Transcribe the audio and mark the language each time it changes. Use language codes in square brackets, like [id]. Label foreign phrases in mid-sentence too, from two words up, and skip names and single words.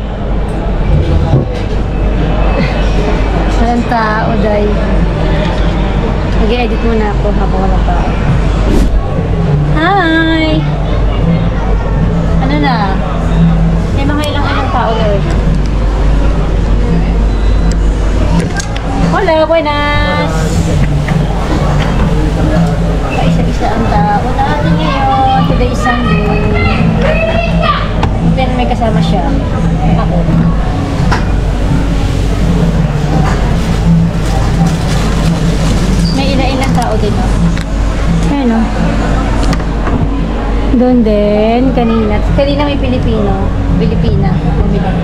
[tl] Walang tao, day. Nag-edit muna ako habang walang tao. Hi! Ano na? May mga ilang tao na rin. [es] Hola, buenas! [tl] Paisa-isa ang tao natin ngayon. [en] Today is Sunday. [tl] Then may kasama siya. Ako. May ilang tao din, no? Ayun, no? Doon din, kanina. Kanina may Pilipina. Bumili.